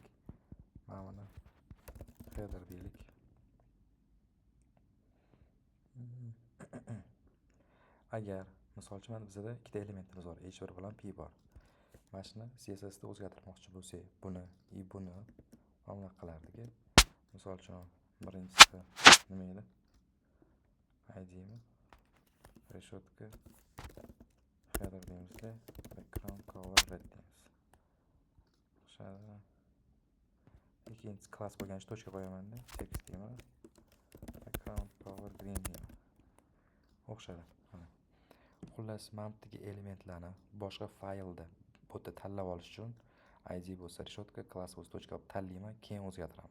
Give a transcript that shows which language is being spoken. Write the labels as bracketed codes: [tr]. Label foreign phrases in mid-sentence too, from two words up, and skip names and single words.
[uz] Mana buni header deylik. Agar misol uchun mana bizda ikkita elementimiz bor, h1 bilan pi bor. Mana shuni CSS da o'zgartirmoqchi bo'lsak, buni mana qilardik. Misol uchun birinchisi nima edi? ID mi? Reshotka header deymizda, [en] background color red deymiz. [uz] O'shada ikkinchi klass bo'lgan tochka qo'yaman-da, text deyman. [en] Background color green deyman. [uz] O'xshadi. Xullas, mana bu elementlarni boshqa faylda bu yerda tanlab olish uchun ID bo'lsa reshotka, klass bo'lsa tochka olib tanlayman, keyin o'zgartiraman.